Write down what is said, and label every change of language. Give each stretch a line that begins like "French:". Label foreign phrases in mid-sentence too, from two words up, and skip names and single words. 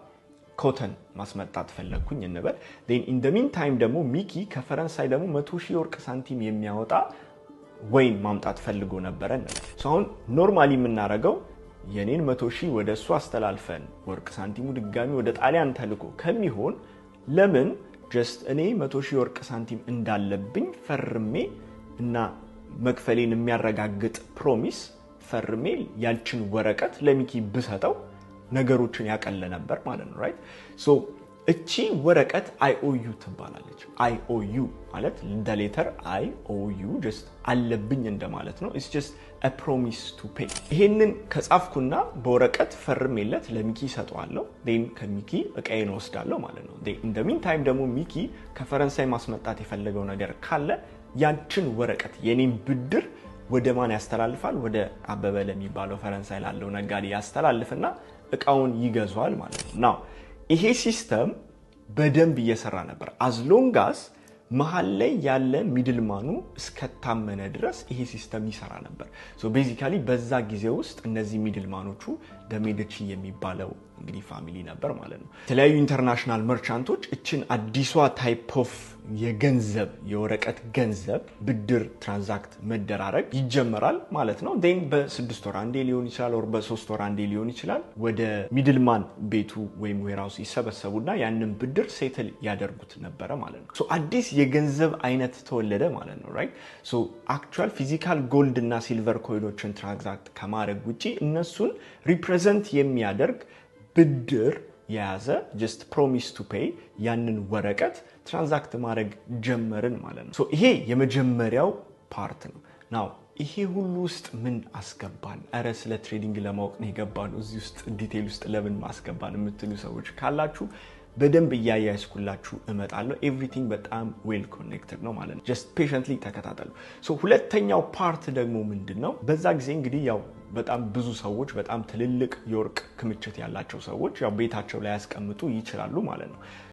Amharic: ኮተን ማስመጣት ፈለኩኝ እንበል
English: then in the meantime
Amharic: ደግሞ ሚኪ ከፈረንሳይ ደግሞ 100,000 የወርቅ ሳንቲም የሚያወጣ ወይን ማምጣት ፈልጎ ነበር እንበል ሶ አሁን ኖርማሊ የምናረጋው የኔን 100,000 ወደሱ አስተላልፈን ወርቅ ሳንቲሙ ድጋሚ ወደ ጣሊያን ተልኮ ከሚሆን ለምን ጀስት እኔ 100,000 ወርቅ ሳንቲም እንዳለብኝ ፈርሜ እና መክፈሌን የሚያረጋግጥ ፕሮሚስ ፈርሜ ያንቺን ወረቀት ለሚኪ ብሰጠው ነገሮችን ያቀለ ነበር ማለት ነው ራይት ሶ እቺ ወረቀት IOU ትባላለች IOU ማለት
English: the letter IOU
Amharic: just አለብኝ እንደማለት ነው
English: it's just a promise to pay
Amharic: ይሄንን ከጻፍኩና በወረቀት ፈርሜለት ለሚኪ ሰጠዋለሁ then ከሚኪ እቃዬን ወስዳለሁ ማለት ነው
English: then in the meantime
Amharic: ደግሞ ሚኪ ከፈረንሳይ ማስመጣት የፈለገው ነገር ካለ ያንቺን ወረቀት የኔን ብድር ወደ ማን ያስተላልፋል ወደ አበበ ለሚባለው ፈረንሳይ ላለው ነጋዴ ያስተላልፍና እቃውን ይገዛዋል ማለት ነው now ይሄ ሲስተም በደንብ እየሰራ ነበር
English: as long as
Amharic: መሃል ላይ ያለ ሚድልማኑ እስከታመነ ድረስ ይሄ ሲስተም ይሰራ ነበር so basically በዛ ጊዜ ውስጥ እነዚህ ሚድልማኖቹ ደሜደቺ የሚባለው እንግዲህ ፋሚሊ ነበር ማለት ነው የተለያዩ ኢንተርናሽናል መርቻንቶች እችን አዲሷ
English: type of
Amharic: የገንዘብ የወረቀት ገንዘብ ብድር ትራንዛክት መደራረግ ይጀመራል ማለት ነው then በ6 ወር አንዴ ሊሆን ይችላል or በ3 ወር አንዴ ሊሆን ይችላል ወደ ሚድልማን ቤቱ ወይም ዌራውስ ይሰበሰቡና ያንን ብድር ሴትል ያደርጉት ነበር ማለት ነው so አዲስ የገንዘብ አይነት ተወለደ ማለት ነው right so
English: actual physical gold
Amharic: እና silver ኮይኖችን ትራንዛክት ከማድረግ ውጪ እነሱን ሪፕሬዘንት የሚያደርግ ብድር ያዘ
English: just promise to pay
Amharic: ያንን ወረቀት ትራንዛክት ማድረግ ጀመርን ማለት ነው so ይሄ የመጀመሪያው ፓርት ነው now ይሄ ሁሉ ውስጥ ምን አስገባን አረ ስለ ትሬዲንግ ለማወቅ ነው የገባነው እዚህ ውስጥ ዲቴል ውስጥ ለምን ማስገባን የምትሉ ሰዎች ካላችሁ በደንብ እያያያስኩላችሁ እመጣለሁ ኤቭሪቲንግ በጣም
English: well connected
Amharic: ነው ማለት ነው
English: just patiently
Amharic: ተከታተሉ so ሁለተኛው ፓርት ደግሞ ምንድነው በዛ ጊዜ እንግዲህ ያው በጣም ብዙ ሰዎች በጣም ትልልቅ የወርቅ ክምችት ያላቸው ሰዎች ያው ቤታቸው ላይ ያስቀምጡ ይችላሉ ማለት ነው